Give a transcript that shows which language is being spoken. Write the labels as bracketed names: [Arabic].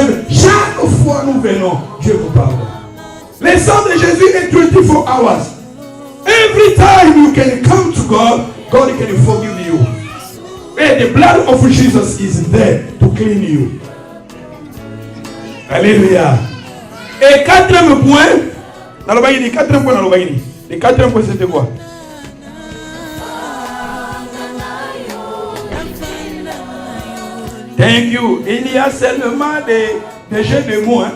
[French] Chaque fois nous venons, Dieu nous pardonne. Le sang de Jésus est [English] 24 hours. Every time you can come to God, God can forgive you. And the blood of Jesus is there to clean you. Alléluia. [French] Et quatrième point, le quatrième point c'était quoi? [English] Thank you. [French] Il y a seulement des jeux de mots. Hein.